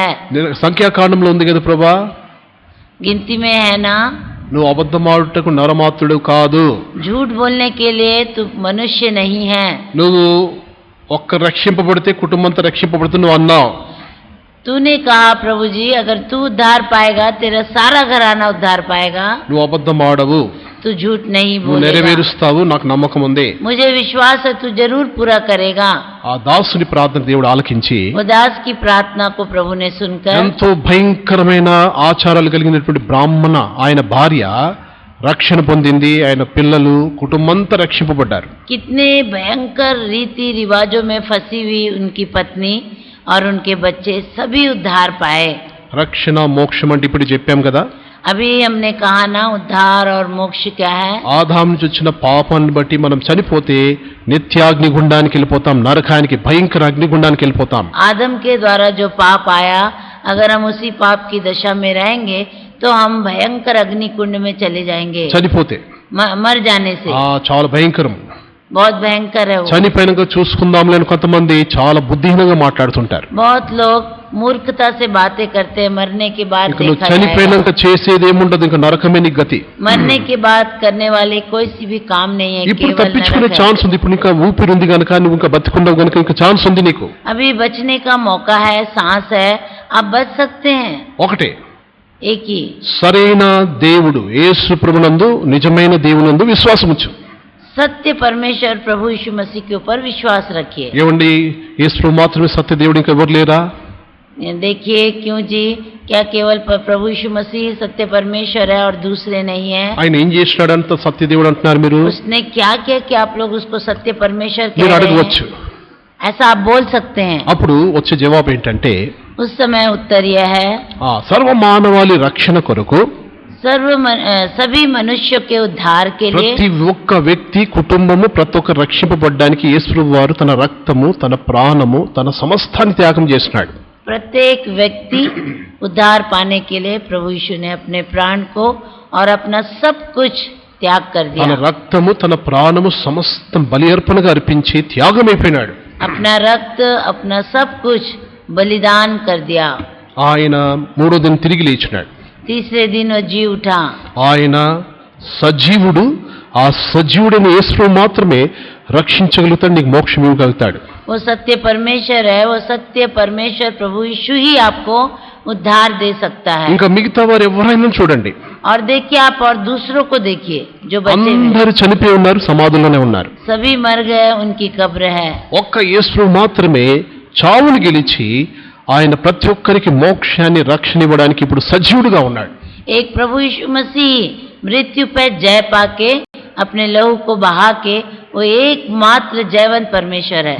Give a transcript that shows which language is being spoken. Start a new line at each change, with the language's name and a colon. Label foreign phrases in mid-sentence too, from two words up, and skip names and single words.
Telugu: సంఖ్యాకాండంలో ఉంది కదా ప్రభా,
Hindi: गिनती में है ना,
Telugu: నువ్వు అబద్ధమాడుటకు నరమాత్రుడు కాదు,
Hindi: झूठ बोलने के लिए तू मनुष्य नहीं है।
Telugu: నువ్వు ఒక్క రక్షింపబడితే కుటుంబంతో రక్షింపబడుతుంది నువ్వు అన్నావు.
Hindi: तूने कहा प्रभु जी, अगर तू उद्धार पाएगा तेरा सारा घराना उद्धार पाएगा।
Telugu: నువ్వు అబద్ధమాడవు,
Hindi: तू झूठ नहीं
Telugu: నువ్వు
Hindi: बोलेगा।
Telugu: నెరవేరుస్తావు, నాకు నమ్మకం ఉంది.
Hindi: मुझे विश्वास है तू जरूर पूरा करेगा।
Telugu: ఆ దాసుని ప్రార్థన దేవుడు ఆలకించి
Hindi: वो दास की प्रार्थना को प्रभु ने सुनकर,
Telugu: ఎంతో భయంకరమైన ఆచారాలు కలిగినటువంటి బ్రాహ్మణ ఆయన భార్య రక్షణ పొందింది, ఆయన పిల్లలు కుటుంబంతా రక్షింపబడ్డారు.
Hindi: कितने भयंकर रीति रिवाजों में फंसी हुई उनकी पत्नी और उनके बच्चे सभी उद्धार पाए।
Telugu: రక్షణ మోక్షం అంటే ఇప్పుడు చెప్పాం కదా,
Hindi: अभी हमने कहा ना उद्धार और मोक्ष क्या है।
Telugu: ఆదాం నుంచి వచ్చిన పాపాన్ని బట్టి మనం చనిపోతే నిత్యాగ్నిగుండానికి వెళ్ళిపోతాం, నరకానికి భయంకర అగ్నిగుండానికి వెళ్ళిపోతాం.
Hindi: आदम के द्वारा जो पाप आया, अगर हम उसी पाप की दशा में रहेंगे तो हम भयंकर अग्नि कुंड में चले जाएंगे।
Telugu: చనిపోతే
Hindi: मर जाने से
Telugu: చాలా భయంకరం.
Hindi: बहुत भयंकर है वो।
Telugu: చనిపోయినాక చూసుకుందాంలే అని కొంతమంది చాలా బుద్ధిహీనంగా మాట్లాడుతుంటారు.
Hindi: बहुत लोग मूर्खता से बातें करते हैं, मरने के बाद
Telugu: ఇక నువ్వు
Hindi: देखा जाएगा।
Telugu: చనిపోయినాక చేసేది ఏముండదు, ఇంకా నరకమే నీ గతి.
Hindi: मरने के बाद करने वाले कोई सी भी काम नहीं है,
Telugu: ఇప్పుడు
Hindi: केवल
Telugu: తప్పించుకునే
Hindi: नरक है।
Telugu: ఛాన్స్ ఉంది, ఇప్పుడు ఇంకా ఊపిరి ఉంది కనుక, నువ్వు ఇంకా బతికున్నావు కనుక ఇంకా ఛాన్స్ ఉంది నీకు.
Hindi: अभी बचने का मौका है, सांस है, आप बच सकते हैं।
Telugu: ఒకటే,
Hindi: एक ही
Telugu: సరైన దేవుడు యేసు ప్రభునందు నిజమైన దేవునందు విశ్వాసం ఉంచు.
Hindi: सत्य परमेश्वर प्रभु यीशु मसीह के ऊपर विश्वास रखिए।
Telugu: ఏమండి, యేసు ప్రభు మాత్రమే సత్య దేవుడు, ఇంకా ఎవరు లేరా?
Hindi: देखिए क्यों जी, क्या केवल प्रभु यीशु मसीह सत्य परमेश्वर है और दूसरे नहीं है?
Telugu: ఆయన ఏం చేసినాడంత సత్య దేవుడు అంటున్నారు మీరు?
Hindi: उसने क्या किया कि आप लोग उसको सत्य परमेश्वर
Telugu: మీరు
Hindi: कह रहे
Telugu: అడగవచ్చు.
Hindi: हैं? ऐसा आप बोल सकते हैं।
Telugu: అప్పుడు వచ్చే జవాబు ఏంటంటే,
Hindi: उस समय उत्तर यह है,
Telugu: సర్వ మానవాళి రక్షణ కొరకు
Hindi: सभी मनुष्यों के उद्धार के लिए,
Telugu: ప్రతి ఒక్క వ్యక్తి కుటుంబము ప్రతి ఒక్క రక్షింపబడ్డానికి యేసు ప్రభు వారు తన రక్తము, తన ప్రాణము, తన సమస్తాన్ని త్యాగం చేసినాడు.
Hindi: प्रत्येक व्यक्ति उद्धार पाने के लिए प्रभु यीशु ने अपने प्राण को और अपना सब कुछ त्याग कर
Telugu: తన
Hindi: दिया।
Telugu: రక్తము, తన ప్రాణము సమస్తం బలి అర్పణగా అర్పించి త్యాగమైపోయినాడు.
Hindi: अपना रक्त, अपना सब कुछ बलिदान कर दिया।
Telugu: ఆయన మూడో దినం తిరిగి లేచినాడు.
Hindi: तीसरे दिन वो जी उठा।
Telugu: ఆయన సజీవుడు. ఆ సజీవుడైన యేసు మాత్రమే రక్షించగలుగుతాడు, నీకు మోక్షం ఇవ్వగలుగుతాడు.
Hindi: वो सत्य परमेश्वर है, वो सत्य परमेश्वर प्रभु यीशु ही आपको उद्धार दे सकता है।
Telugu: ఇంకా మిగతా వారు ఎవరైనా చూడండి,
Hindi: और देखिए आप और दूसरों को देखिए जो बचे हुए हैं,
Telugu: అందరూ చనిపోయి ఉన్నారు, సమాధుల్లోనే ఉన్నారు.
Hindi: सभी मर गए, उनकी कब्र है।
Telugu: ఒక్క యేసు మాత్రమే చావును గెలిచి ఆయన ప్రతి ఒక్కరికి మోక్షాన్ని, రక్షణ ఇవ్వడానికి ఇప్పుడు సజీవుడుగా ఉన్నాడు.
Hindi: एक प्रभु यीशु मसीह मृत्यु पर जय पाके अपने लहू को बहा के वो एकमात्र जयवंत परमेश्वर है।